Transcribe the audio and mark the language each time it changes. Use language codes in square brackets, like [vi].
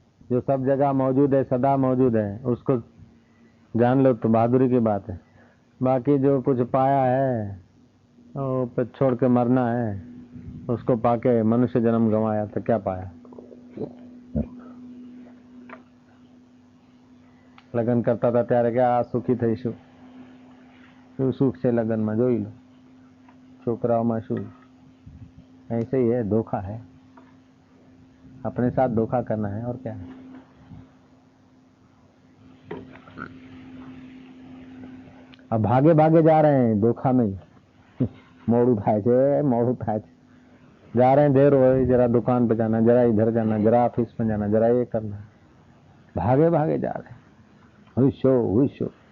[hi] जो सब जगह मौजूद है, सदा मौजूद है, उसको जान लो तो बहादुरी की बात है। बाकी जो कुछ पाया है वो पे छोड़ के मरना है, उसको पाके मनुष्य जन्म गंवाया तो क्या पाया? [gu] લગન કરતા હતા ત્યારે કે આ સુખી થઈશું, શું સુખ છે લગનમાં જોઈ લો, છોકરાઓમાં શું। [hi] ऐसे ही है, धोखा है, अपने साथ धोखा करना है और क्या है। अब भागे भागे जा रहे हैं धोखा में। [gu] मोड़ू थाय छे, मोड़ू थाय छे, [hi] जा रहे हैं, देर हो रही, जरा दुकान पे जाना, जरा इधर जाना, जरा ऑफिस में जाना, जरा ये करना, भागे भागे जा रहे हैं। हुशो हुशो।